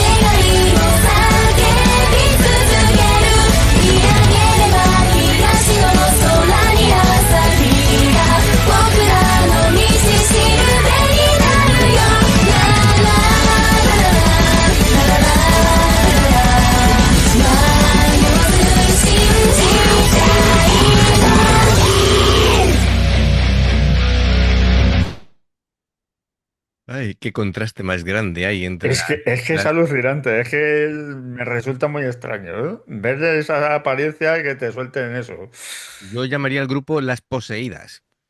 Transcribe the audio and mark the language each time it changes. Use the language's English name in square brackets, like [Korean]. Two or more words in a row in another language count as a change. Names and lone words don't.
[Japanese] いを叫び続ける見上げれば東の空に朝日が僕らの道しるべになるよラララララララ迷わず信じたいのに [Spanish] Ay, qué contraste más grande hay entre es que es la- alucinante, es que me resulta muy extraño, ¿eh? Ver esa apariencia y que te suelten eso. Yo llamaría al grupo Las Poseídas,